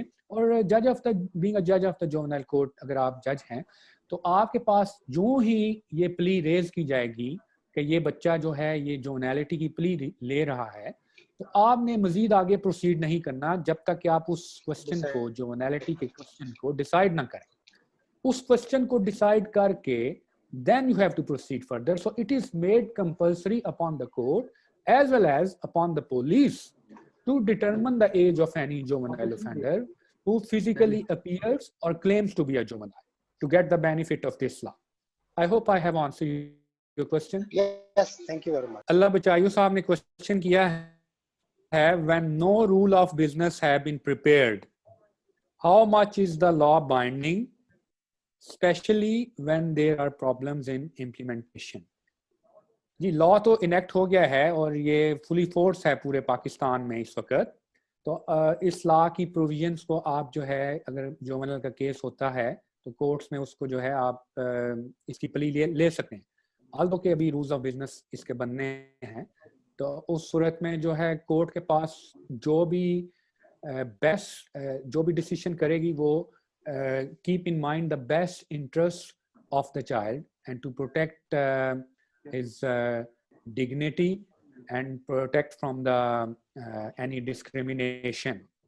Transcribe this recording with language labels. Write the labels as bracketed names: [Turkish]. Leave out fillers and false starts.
[Urdu] اور جج of the being a جج آف دا جوونائل کورٹ اگر آپ جج ہیں تو آپ کے پاس جو ہی یہ پلی ریز کی جائے گی کہ یہ بچہ جو ہے یہ جوونیلٹی کی پلی لے رہا ہے تو آپ نے مزید آگے پروسیڈ نہیں کرنا جب تک کہ آپ اس کوسچن کو جوونیلٹی کے کوسچن کو ڈیسائیڈ نہ کریں. اس کوسچن کو ڈیسائیڈ کر کے [English] then you have to proceed further. So it is made compulsory upon the court as well as upon the police to determine the age of any juvenile offender who physically appears or claims to be a juvenile to get the benefit of this law. I hope I have answered your question. Yes, thank you very much. [Urdu] اللہ بچائیو صاحب نے question کیا ہے [English] when no rule of business have been prepared, how much is the law binding? Especially when there are problems in implementation. [Urdu] جی لا تو enact ہو گیا ہے اور یہ فلی force ہے پورے پاکستان میں اس وقت. تو اس لا کی پروویژنس کو آپ جو ہے اگر جوونائل کا کیس ہوتا ہے تو کورٹس میں اس کو جو ہے آپ اس کی پلی لے سکتے ہیں. آلدو کہ ابھی رولز آف بزنس اس کے بننے ہیں تو اس صورت میں جو ہے کورٹ کے پاس جو بھی بیسٹ جو بھی ڈیسیشن کرے گی وہ [English] keep in mind the best interest of the child and to protect his dignity and protect from the any discrimination.